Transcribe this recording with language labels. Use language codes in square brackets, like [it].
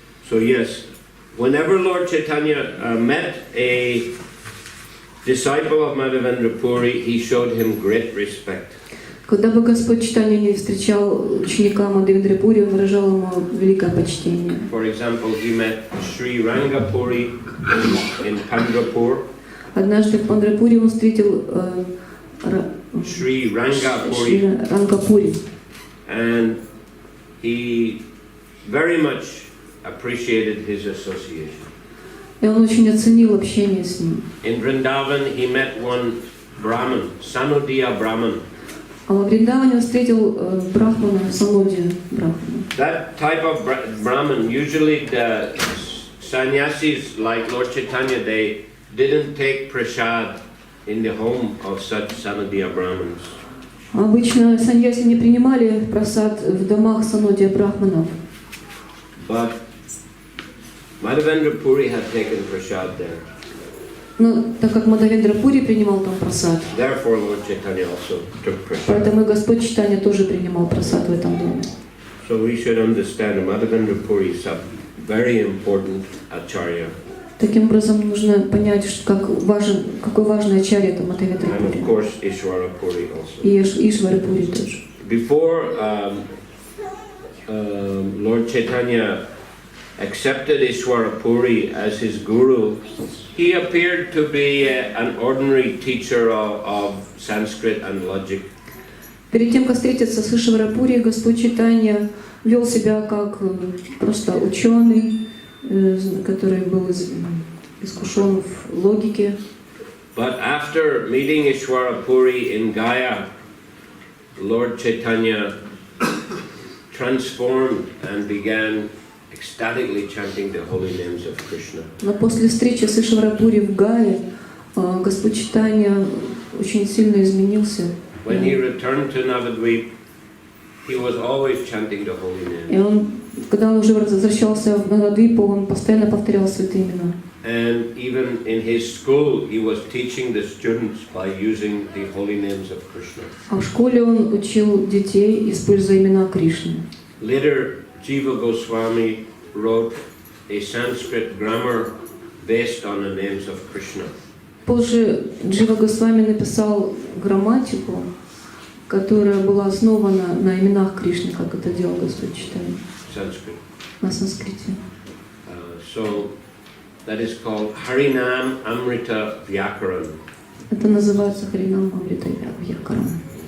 [en] So yes, whenever Lord Chaitanya met a disciple of Madhavendra Puri, he showed him great respect. [ru] Когда бы Господь Чайтанья не встречал ученика Мадхавендры Пури, он выражал ему великое почтение. [en] For example, he met Sri Rangapuri in Pandrapur. [ru] Однажды в Пандрапуре он встретил [en] Sri Rangapuri. [ru] Рангапури. [en] And he very much appreciated his association. [ru] И он очень оценил общение с ним. [en] In Vrindavan, he met one Brahman, Sanodiya Brahman. [ru] А во Вриндаване он встретил Брахмана, Санодия Брахмана. [en] That type of Brahman, usually the sannyasis like Lord Chaitanya, they didn't take prasad in the home of such Sanodiya Brahmins. [ru] Обычно саньяси не принимали прасад в домах Санодия Брахманов. [en] But Madhavendra Puri had taken prasad there. [ru] Но так как Мадхавендра Пури принимал там прасад, [en] Therefore, Lord Chaitanya also took prasad. [ru] поэтому и Господь Чайтанья тоже принимал прасад в этом доме. [en] So we should understand that Madhavendra Puri is a very important acharya. [ru] Таким образом нужно понять, какой важный ачарья это Мадхавендра [en] And of [ru] Пури. [en] course, Ishvara Puri also. [ru] И Ишвара Пури тоже. [en] Before Lord Chaitanya accepted Ishvara Puri as his guru, he appeared to be an ordinary teacher of Sanskrit and logic. [ru] Перед тем, как встретиться с Ишвара Пури, Господь Чайтанья вел себя как просто ученый, который был искушен в логике. [en] But after meeting Ishvara Puri in Gaya, Lord Chaitanya transformed and began ecstatically chanting the holy names of Krishna. [ru] Но после встречи с Ишвара Пури в Гае Господь Чайтанья очень сильно изменился. [en] When he returned to Navadvip, he was always chanting the holy names. [ru] И когда он уже возвращался в Навадвипу, он постоянно повторял святые имена. [en] And even in his school, he was teaching the students by using the holy names of Krishna. [ru] А в школе он учил детей, используя имена Кришны. [en] Later, Jiva Goswami wrote a Sanskrit grammar based on the names of Krishna. [ru] Позже Джива Госвами написал грамматику, которая была основана на именах Кришны, как это делал Господь Чайтанья. [en] Sanskrit. [ru] На санскрите. [en] So that is called Harinam Amrita Vyakaran. [ru] Это называется Харинам Амрита Вьякарам.